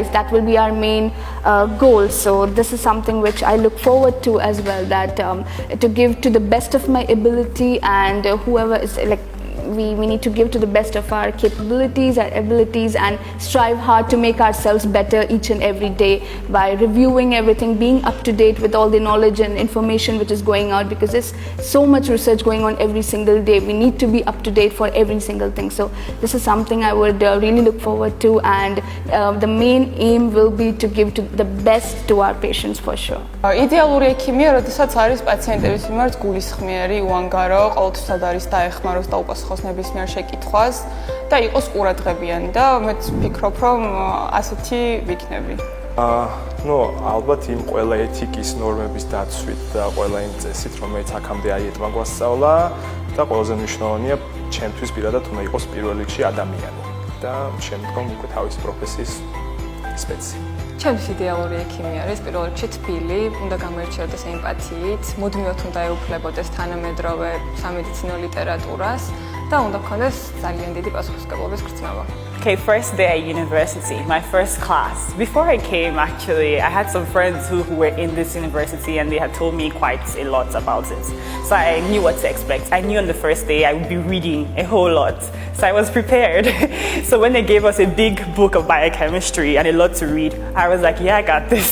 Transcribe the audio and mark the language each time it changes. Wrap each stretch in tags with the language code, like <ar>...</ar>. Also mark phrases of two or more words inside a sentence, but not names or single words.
<en>That will be our main goal. So this is something which I look forward to as well, that to give to the best of my ability, and whoever is like we need to give to the best of our capabilities, our abilities, and strive hard to make ourselves better each and every day by reviewing everything, being up to date with all the knowledge and information which is going out, because there's so much research going on every single day. We need to be up to date for every single thing. So this is something I would really look forward to, and the main aim will be to give to the best to our patients for sure.</en> <ka>იდეალური ექიმია, როდესაც არის პაციენტების მიმართ გულისხმიერი, უანგარო, ყოველთვის არის დაეხმაროს და უპასუხოს ნებისმიერ შეკითხვას და იყოს ყურადღებიანი, და მეც ვფიქრობ, რომ ასეთი ვიქნები. ალბათ იმ ყველა ეთიკის ნორმების დაცვით და ყველა იმ წესით, რომელიც აქამდე აიეტმა გვასწავლა, და ყველაზე მნიშვნელოვანია ჩემთვის პირადად უნდა იყოს პირველ რიგში ადამიანი და შემდგომ უკვე თავისი პროფესიის სპეცი. ჩემთვის იდეალური ექიმი არის პირველ რიგში თბილი, უნდა გამოირჩეოდეს ემპათიით, მუდმივად უნდა ეუფლებოდეს თანამედროვე სამედიცინო ლიტერატურას და უნდა გქონდეს ძალიან დიდი პასუხისმგებლობის გრძნობა.</ka> <en>Okay, first day at university, my first class. Before I came, actually, I had some friends who were in this university, and they had told me quite a lot about it. So I knew what to expect. I knew on the first day I would be reading a whole lot. So I was prepared. So when they gave us a big book of biochemistry and a lot to read, I was like, yeah, I got this.</en>